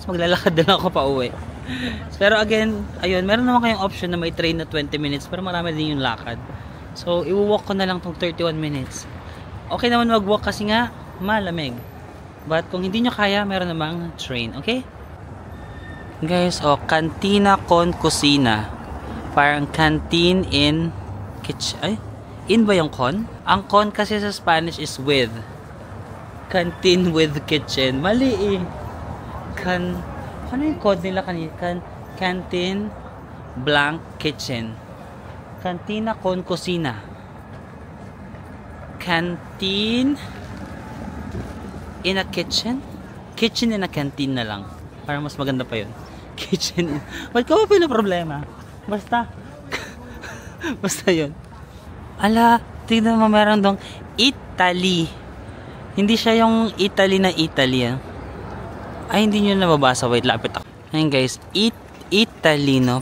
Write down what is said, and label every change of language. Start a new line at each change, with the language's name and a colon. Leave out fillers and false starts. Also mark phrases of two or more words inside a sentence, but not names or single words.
Filipino: Maglalakad na lang ako pa uwi. Pero again, ayun, meron naman kayong option na may train na 20 minutes. Pero marami din yung lakad. So, i-walk ko na lang tong 31 minutes. Okay naman mag-walk kasi nga, malamig. But kung hindi nyo kaya, meron namang train.
English: Okay? Guys, oh, Cantina con Cocina.
Filipino: Parang
English: canteen in kitchen.
Filipino: Ay, in ba yung con? Ang con kasi sa Spanish
English: is with. Canteen with kitchen.
Filipino: Mali eh. Ano yung code nila kanina?
English: Canteen blank kitchen. Cantina con Cocina. Canteen in a kitchen? Kitchen in a canteen
Filipino: na lang. Para mas maganda pa yun.
English: Kitchen in...
Filipino: Ba't ka ba pa yung problema? Basta. Basta yun. Ala, tignan mo meron dong Italy. Hindi siya yung Italy na Italy. Ay, hindi nyo nababasa. Wait, lapit ako. Ayun guys, Italy, no?